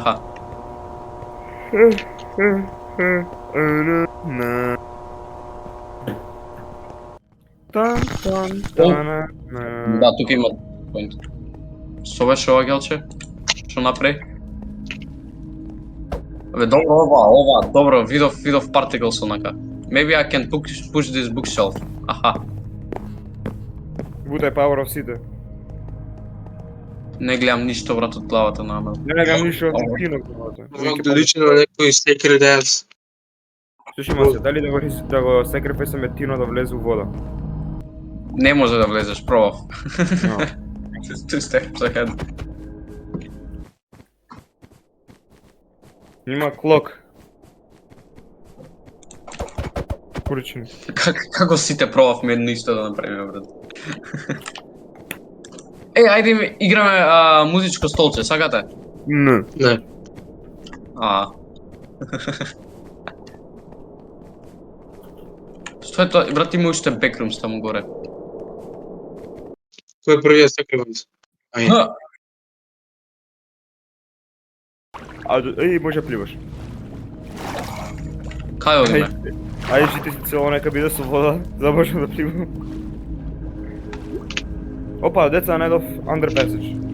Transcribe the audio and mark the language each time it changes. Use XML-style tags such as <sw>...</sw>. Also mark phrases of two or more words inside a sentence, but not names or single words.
<mk>Да, тука има поинт. Што беше ова гелче? Што направи? Абе, добро ова, добро, видов particles онака.</mk> <en>Maybe I can push this bookshelf.</en> <mk>Аха. Бутай</mk> <en>power of</en> <mk>сите. Не гледам ништо, брат, од главата на Амел. Не гледам ништо од кино главата. Ова да личи на некој</mk> <en>sacred dance.</en> <mk>Слушай, Масе, дали да го секрефесаме Тино да влезе у вода? Не може да влезеш, пробав. No.</mk> <en>2 steps ahead.</en> <mk>Има клок. Поручени. Како сите пробавме едно исто да направиме, брат. Ајде играме музичко столче, сакате? Не. Не. Што е тоа? Брат, има уште backrooms таму горе. Кој е првиот</mk> <en>sacred dance?</en> <mk>Ај, Ха, Еј, може да пливаш. кај одиме? Ајде, жите си цело нека биде со вода, за да можам да пливам. Опа, деца најдов underpassage.</mk>